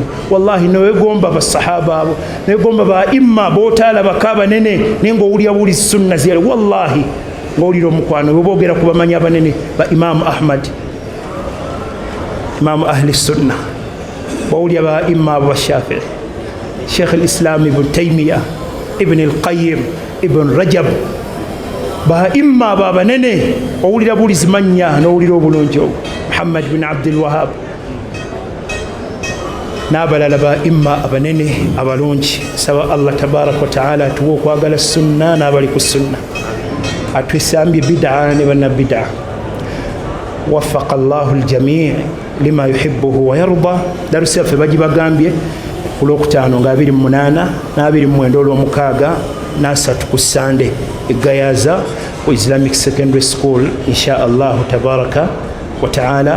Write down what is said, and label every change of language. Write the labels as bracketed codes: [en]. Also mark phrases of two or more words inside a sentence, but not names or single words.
[lg] Wallahi newegomba basahaba abo, newegomba ba imma bootalabako abanene naye ng'owulira buli sunna ziyali. Wallahi ng'owulira omukwano we boogera ku bamanyi abanene ba Imaamu Ahmad, Imaamu [ar] أهل السنة, [lg] bawulira ba imma abo Bashafii, Sheikh al-Islam Ibn Taymiyyah, Ibn al-Qayyim, Ibn Rajab, ba imma abo abanene owulira buli zimanya n'owulira obulungi obwo. Muhammad bin Abdul Wahab n'abalala ba imma abanene abalungi. Saba [ar] الله تبارك وتعالى [lg] tuwe okwagala sunna n'abali ku sunna, atwesambye bid'a ne banna bid'a. [ar] وفق الله الجميع لما يحبه ويرضى. [lg] Darusu yaffe bagibagambye ku Lwokutaano nga 28 na 29 olw'omukaaga n'asatu ku Sande egayaza ku Islamic Secondary School. [ar] إن شاء الله تبارك وتعالى.